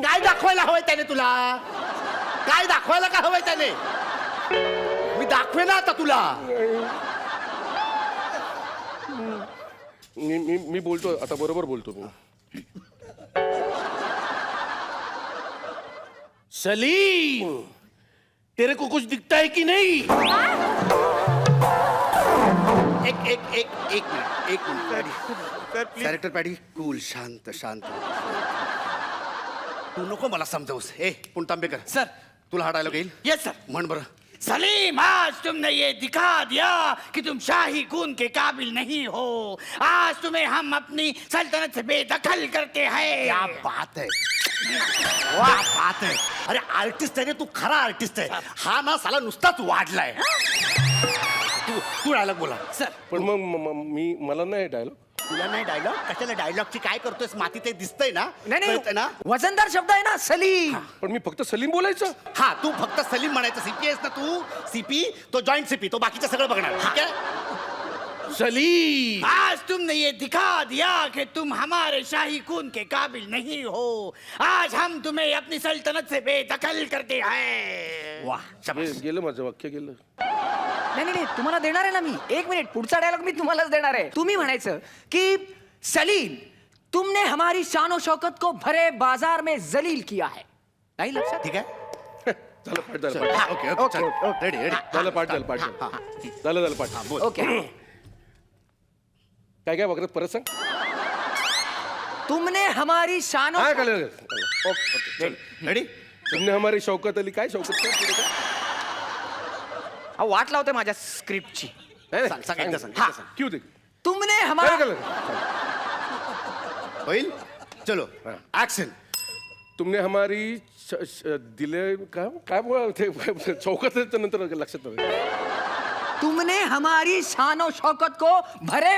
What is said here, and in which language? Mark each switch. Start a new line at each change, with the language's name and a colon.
Marathi: काय दाखवायला हवंय त्याने तुला? काय दाखवायला का हवंय त्याने? मी दाखवे ना आता तुला. मी बोलतो आता, बरोबर बोलतो मी.
Hindi: सलीम, तेरे को कुछ दिखता है कि नहीं?
Marathi: एक मिनिट कॅरेक्टर पॅडी. कूल, शांत. तू नको मला समजावूस. पुणतांबेकर सर. तुला हा डायलॉग येईल? Yes sir. म्हण बरं.
Hindi: सलीम, आज तुमने ये दिखा दिया कि तुम शाही खून के काबिल नहीं हो. आज तुम्हें हम अपनी सल्तनत से बेदखल करते हैं. क्या बात है, क्या बात है.
Marathi: अरे आर्टिस्ट आहे रे तू, खरा आर्टिस्ट आहे. हा ना साला नुसताच वाढलाय. तू डायलॉग बोला. सर. पण मग मला नाही डायलॉग. तुला नाही डायलॉग? कशाला डायलॉगची काय करतोयस? माती ते दिसतंय ना, नाही कळतंय ना? वजनदार शब्द आहे ना सलीम. पण मी फक्त सलीम बोलायचं. हा तू फक्त सलीम म्हणायचं. सीपी आहेस ना तू. सीपी तो जॉईंट सीपी, तो बाकीचं सगळं बघणार. ठीक आहे?
Hindi: सलीम, आज तुमने ये दिखा दिया कि तुम हमारे शाही खून के काबिल नहीं हो. आज हम तुम्हें अपनी सल्तनत से बेदखल करते हैं.
Marathi: वाह शाबास. गेलं माझं वाक्य गेलं. नाही, तुम्हाला देणार आहे ना मी. एक मिनिट, पुढचा डायलॉग मी तुम्हालाच देणार आहे. तुम्ही म्हणायचं की सलीम,
Hindi: तुमने हमारी शान शौकत को भरे बाजार में जलील किया है.
Marathi: नाही लक्षात? ठीक आहे. झालं पाठ. Okay ready. झालं पाठ. झालं पाठ. ओके. काय वगैरे परत सांग.
Hindi: तुमने हमारी शान
Marathi: काय कळलं? ओके. रेडी.
Hindi: तुमने हमारी शौकत अली.
Marathi: काय
Hindi: शौकत?
Marathi: वाट लावते माझ्या स्क्रिप्टची. सांग एकदा सांग.
Hindi: क्यों दे? तुमने
Marathi: काय
Hindi: हमारा
Marathi: कळलं? होईल.
Hindi: चलो
Marathi: ऍक्शन.
Hindi: तुमने हमारी
Marathi: दिले काय बोला ते चौकत नंतर लक्षात नाही.
Hindi: तुमने हमारी शान शौकत को भरे